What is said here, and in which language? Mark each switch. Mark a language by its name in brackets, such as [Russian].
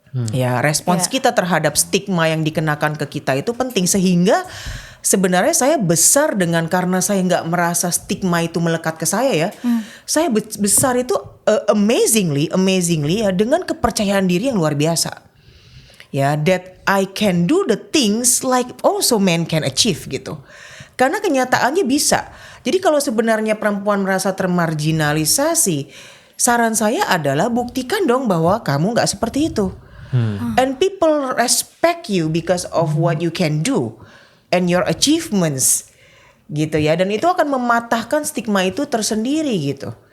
[Indonesian] Ya, respons kita terhadap stigma yang dikenakan ke kita itu penting, sehingga sebenarnya saya besar dengan karena saya nggak merasa stigma itu melekat ke saya ya. Saya besar itu amazingly ya dengan kepercayaan diri yang luar biasa. [English] Ya, that I can do the things like also men can achieve gitu. [Indonesian] Karena kenyataannya bisa. Jadi kalau sebenarnya perempuan merasa termarginalisasi, saran saya adalah buktikan dong bahwa kamu nggak seperti itu. [English] And people respect you because of what you can do and your achievements [Indonesian] gitu ya, dan itu akan mematahkan stigma itu tersendiri gitu.